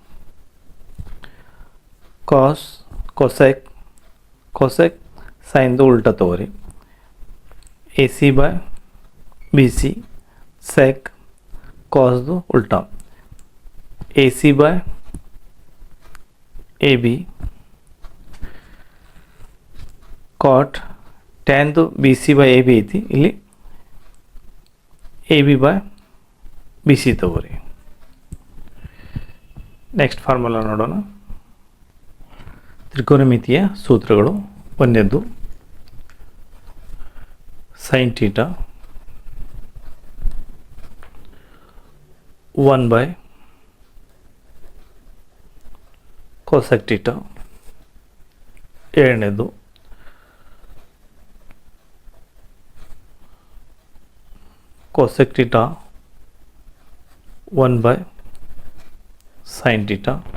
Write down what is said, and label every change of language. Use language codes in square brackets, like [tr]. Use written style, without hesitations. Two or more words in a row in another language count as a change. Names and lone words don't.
[en] cosec sin [kn] ದು ಉಲ್ಟಾ ತಗೋರಿ, [en] AC by BC, [kn] sec ಕಾಸ್ದು ಉಲ್ಟಾ, [en] A C by A B, [kn] ಕಾಟ್ ಟ್ಯಾನ್ದು [en] B C by A B [kn] ಐತಿ, ಇಲ್ಲಿ [en] A B by B C [kn] ತಗೋರಿ. [en] next formula [kn] ನೋಡೋಣ. ತ್ರಿಕೋನಮಿತಿಯ ಸೂತ್ರಗಳು. [en] ಒಂದನೇದು sin theta 1 by cosec theta. ಎರಡನೇದು cosec theta 1 by sin theta.